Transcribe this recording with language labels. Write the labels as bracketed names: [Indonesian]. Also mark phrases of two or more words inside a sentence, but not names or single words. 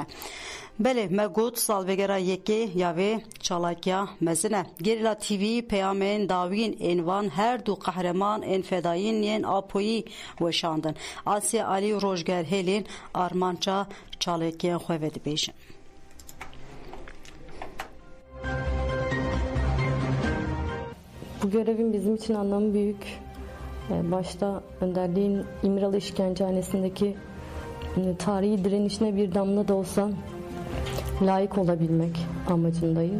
[Kurdish] Belê me got salvegera yekê ya vê çalakiya mezin e. Gerîla TV peyamên dawîn ên wan her du qehreman ên fedayîn yên Apoyî weşandin. Asya Ali û Rojger Hêlin armanca çalakiyên xwe vedibêjin. [Turkish] Bu görevin bizim için anlamı büyük. Başta önderliğin İmralı İşkencehanesi'ndeki tarihi direnişine bir damla da olsa layık olabilmek amacındayız.